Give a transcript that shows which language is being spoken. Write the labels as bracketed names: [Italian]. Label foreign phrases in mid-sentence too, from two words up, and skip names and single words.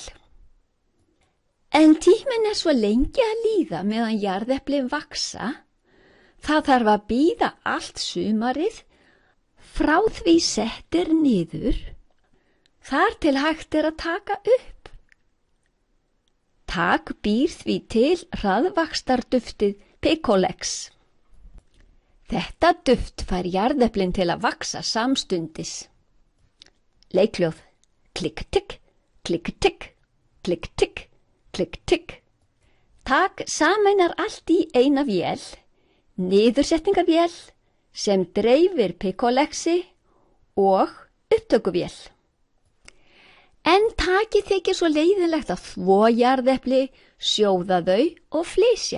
[Icelandic] En tíminn svo lengi að líða meðan jarðeplin vaksa, það þarf að bíða allt sumarið frá því settir niður, þar til hægt að taka upp. Tak býr því til hraðvaxtarduftið Picolex. Þetta duft fær jarðeplin til að vaksa samstundis. Leikhljóð. Klikk-tikk, klikk-tikk, klikk-tikk. Klikk-tikk. Tak sameinar allt í eina vél, niðursetningarvél sem dreifir Picolexi og upptökuvél. En Taki þykir svo leiðinlegt að þvo jarðepli, sjóða þau og flysja.